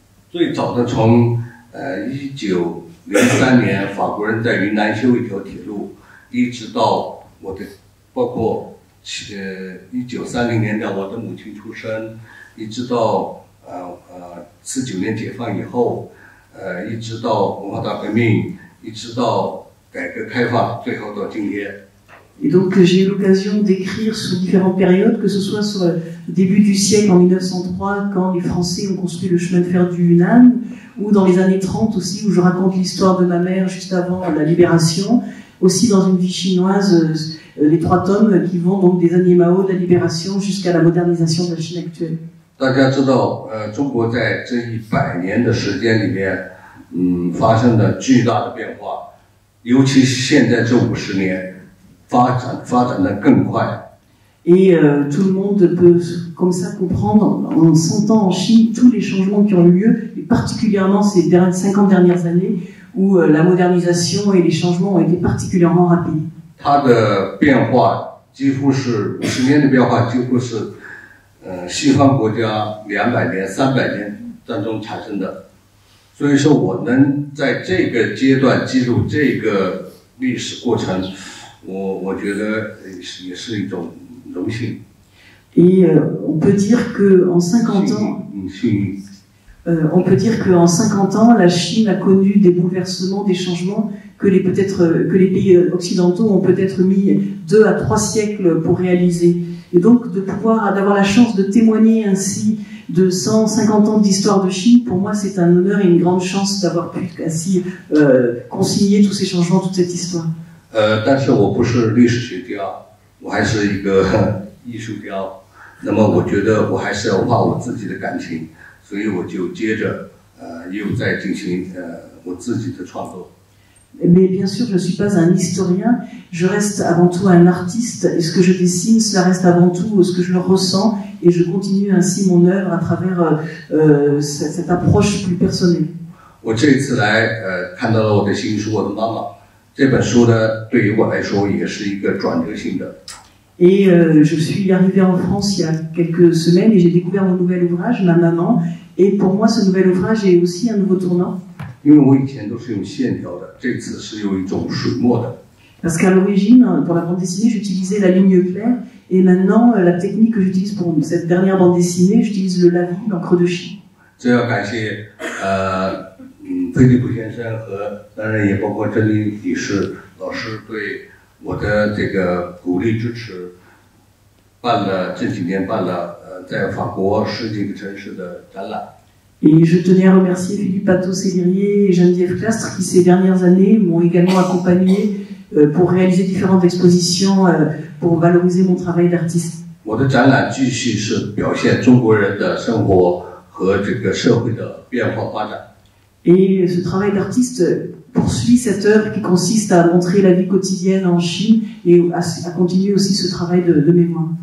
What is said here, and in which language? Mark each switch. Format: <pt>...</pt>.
<zh>最早的从1903年法国人在云南修一条铁路，一直到包括1930年代我的母亲出生，一直到49年解放以后，一直到文化大革命，一直到改革开放，最后到今天。</zh> <fr>Et donc j'ai eu l'occasion d'écrire sur différentes périodes, que ce soit sur le début du siècle en 1903, quand les Français ont construit le chemin de fer du Yunnan, ou dans les années 30 aussi, où je raconte l'histoire de ma mère juste avant la libération, aussi dans une vie chinoise, les 3 tomes qui vont donc des années Mao de la libération jusqu'à la modernisation de la Chine actuelle.</fr> <zh>大家知道，中国在这100年的时间里面，发生了巨大的变化，尤其是现在这50年。发展得更快。</zh> <fr>Et tout le monde peut comme ça comprendre en sentant en Chine tous les changements qui ont eu lieu, et particulièrement ces 50 dernières années où la modernisation et les changements ont été particulièrement rapides.</fr> <zh>它的变化几乎是50年的变化，几乎是西方国家200年、300年当中产生的。所以说，我能在这个阶段记录这个历史过程。我觉得也是一种荣幸。</zh> <fr>Et on peut dire que en 50 ans, la Chine a connu des bouleversements, des changements que les pays occidentaux ont peut-être mis 2 à 3 siècles pour réaliser. Et donc d'avoir la chance de témoigner ainsi de 150 ans d'histoire de Chine, pour moi c'est un honneur et une grande chance d'avoir pu ainsi consigner tous ces changements, toute cette histoire.</fr> <zh>但是我不是历史学家，我还是一个艺术家。那么我觉得我还是要画我自己的感情，所以我就接着又在进行我自己的创作。</zh> <fr>Mais bien sûr, je ne suis pas un historien, je reste avant tout un artiste, et ce que je dessine, cela reste avant tout ce que je le ressens, et je continue ainsi mon œuvre à travers cette approche plus personnelle.</fr> <zh>我这次来看到了我的新书《我的妈妈》。这本书呢，对于我来说也是一个转折性的。</zh> <fr>Et je suis arrivée en France il y a quelques semaines et j'ai découvert mon nouvel ouvrage, Ma Maman. Et pour moi, ce nouvel ouvrage est aussi un nouveau tournant.</fr> <zh>因为我以前都是用线条的，这次是用一种水墨的。</zh> <fr>Parce qu'à l'origine, pour la bande dessinée, j'utilisais la ligne claire, et maintenant, la technique que j'utilise pour cette dernière bande dessinée, j'utilise le lavis, l'encre de Chine.</fr> <zh>这要感谢菲利普先生和当然也包括真理理事老师对我的这个鼓励支持，这几年办了在法国10几个城市的展览。</zh> <fr>Et je tenais à remercier Philippe Pato-Célirier et Geneviève Clastre qui, ces dernières années, m'ont également accompagné pour réaliser différentes expositions pour valoriser mon travail d'artiste.</fr> <zh>我的展览继续是表现中国人的生活和这个社会的变化发展。</zh> <fr>Et ce travail d'artiste poursuit cette œuvre qui consiste à montrer la vie quotidienne en Chine et à continuer aussi ce travail de mémoire.</fr>